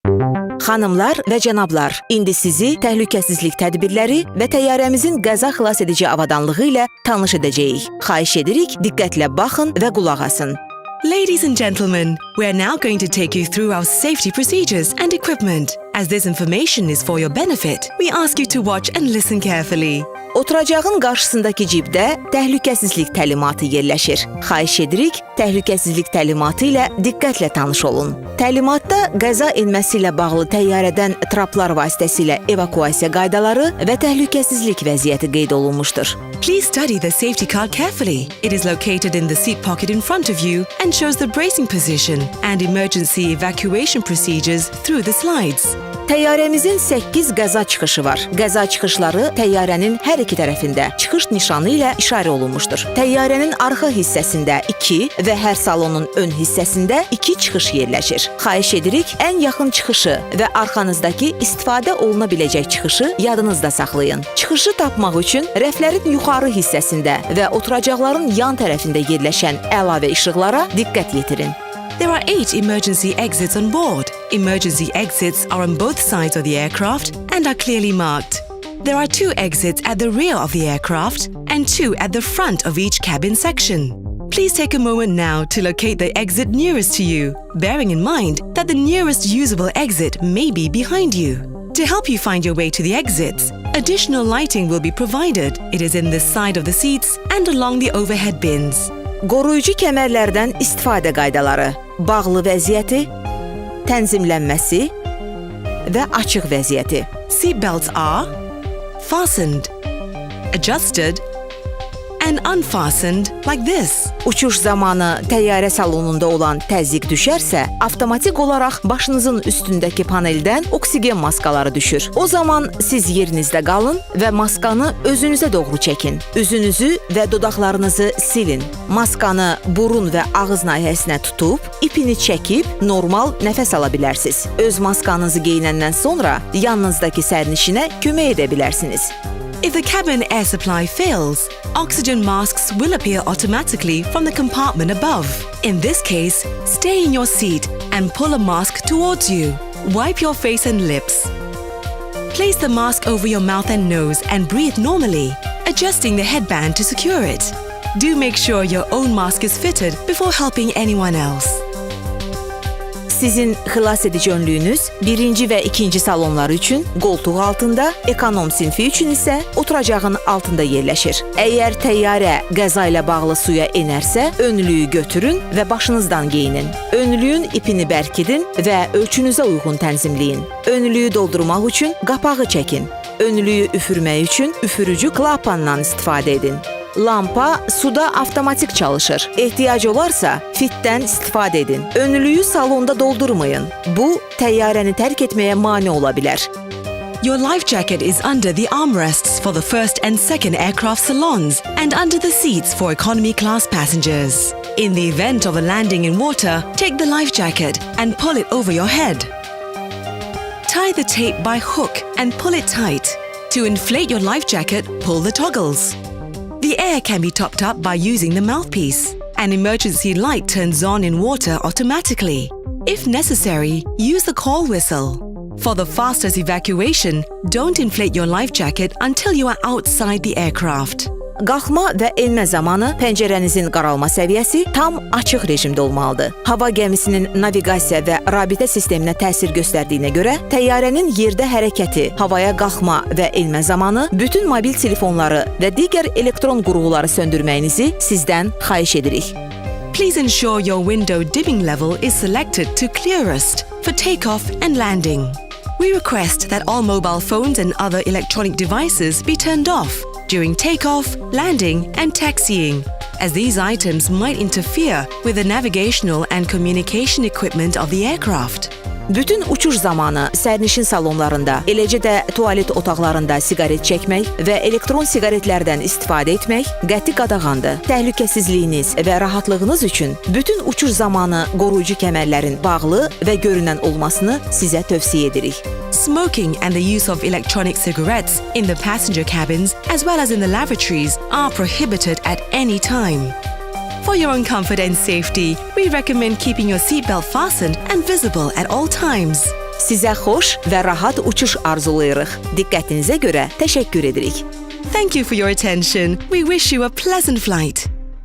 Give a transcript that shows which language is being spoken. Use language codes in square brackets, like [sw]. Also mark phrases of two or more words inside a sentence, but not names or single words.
[az] Xanımlar və cənablar, indi sizi təhlükəsizlik tədbirləri və təyyarəmizin qəza xilas edici avadanlığı ilə tanış edəcəyik. Xahiş edirik, diqqətlə baxın və qulaq asın. [en] Ladies and gentlemen, we are now going to take you through our safety procedures and equipment. As this information is for your benefit, we ask you to watch and listen carefully. [az] Oturacağın qarşısındakı cibdə təhlükəsizlik təlimatı yerləşir. Xahiş edirik, təhlükəsizlik təlimatı ilə diqqətlə tanış olun. Təlimatda qəza enməsi ilə bağlı təyyarədən traplar vasitəsilə evakuasiya qaydaları və təhlükəsizlik vəziyyəti qeyd olunmuşdur. [en] Please study the safety card carefully. It is located in the seat pocket in front of you and shows the bracing position and emergency evacuation procedures through the slides. [az] Təyyarəmizin 8 qəza çıxışı var. Qəza çıxışları təyyarənin hər iki tərəfində çıxış nişanı ilə işarə olunmuşdur. Təyyarənin arxa hissəsində 2 və hər salonun ön hissəsində 2 çıxış yerləşir. Xahiş edirik, ən yaxın çıxışı və arxanızdakı istifadə oluna biləcək çıxışı yadınızda saxlayın. Çıxışı tapmaq üçün rəflərin yuxarı hissəsində və oturacaqların yan tərəfində yerləşən əlavə işıqlara diqqət yetirin. [en] There are 8 emergency exits on board. Emergency exits are on both sides of the aircraft and are clearly marked. There are 2 exits at the rear of the aircraft and 2 at the front of each cabin section. Please take a moment now to locate the exit nearest to you, bearing in mind that the nearest usable exit may be behind you. To help you find your way to the exits, additional lighting will be provided. It is in the side of the seats and along the overhead bins. [az] Qoruyucu kəmərlərdən istifadə qaydaları, bağlı vəziyyəti, tənzimlənməsi və açıq vəziyyəti. [en] Seat belts are fastened, adjusted, and unfastened like this. [az] Uçuş zamanı təyyarə salonunda olan təzyiq düşərsə, avtomatik olaraq başınızın üstündəki paneldən oksigen maskaları düşür. O zaman siz yerinizdə qalın və maskanı özünüzə doğru çəkin. Üzünüzü və dodaqlarınızı silin. Maskanı burun və ağız nahiyəsinə tutub, ipini çəkib normal nəfəs ala bilərsiniz. Öz maskanızı geyinəndən sonra yanınızdakı sərnişinə kömək edə bilərsiniz. [en] If the cabin air supply fails, oxygen masks will appear automatically from the compartment above. In this case, stay in your seat and pull a mask towards you. Wipe your face and lips. Place the mask over your mouth and nose and breathe normally, adjusting the headband to secure it. Do make sure your own mask is fitted before helping anyone else. [az] Sizin xilas edici önlüyünüz birinci və ikinci salonlar üçün qoltuq altında, ekonom sinfi üçün isə oturacağın altında yerləşir. Əgər təyyarə qəza ilə bağlı suya enərsə, önlüyü götürün və başınızdan geyinin. Önlüyün ipini bərkidin və ölçünüzə uyğun tənzimləyin. Önlüyü doldurmaq üçün qapağı çəkin. Önlüyü üfürmək üçün üfürücü klapandan istifadə edin. Lampa suda avtomatik çalışır. Ehtiyac olarsa fitdən istifadə edin. Önlüyü salonda doldurmayın. Bu, təyyarəni tərk etməyə mane ola bilər. [en] Your life jacket is under the armrests for the first and second aircraft salons and under the seats for economy class passengers. In the event of a landing in water, take the life jacket and pull it over your head. Tie the tape by hook and pull it tight. To inflate your life jacket, pull the toggles. The air can be topped up by using the mouthpiece. An emergency light turns on in water automatically. If necessary, use the call whistle. For the fastest evacuation, don't inflate your life jacket until you are outside the aircraft. [az] Qalxma və enmə zamanı pəncərənizin qaralma səviyyəsi tam açıq rejimdə olmalıdır. Hava gəmisinin naviqasiya və rabitə sisteminə təsir göstərdiyinə görə, təyyarənin yerdə hərəkəti, havaya qalxma və enmə zamanı bütün mobil telefonları və digər elektron qurğuları söndürməyinizi sizdən xahiş edirik. [en] Please ensure your window dimming level is selected to clearest for takeoff and landing. We request that all mobile phones and other electronic devices be turned off during takeoff, landing, and taxiing, as these items might interfere with the navigational and communication equipment of the aircraft. [az] Bütün uçuş zamanı sərnişin salonlarında, eləcə də tualet otaqlarında siqaret çəkmək və elektron siqaretlərdən istifadə etmək qəti qadağandır. Təhlükəsizliyiniz və rahatlığınız üçün bütün uçuş zamanı qoruyucu kəmərlərin bağlı və görünən olmasını sizə tövsiyə edirik. [en] Smoking and the use of electronic cigarettes in the passenger cabins as well as in the lavatories are prohibited at any time. For your own comfort and safety, we recommend keeping your seatbelt fastened and visible at all times. [az] Sizə xoş və rahat uçuş arzulayırıq. Diqqətinizə görə təşəkkür edirik. [en] Thank you for your attention. We wish you a pleasant flight.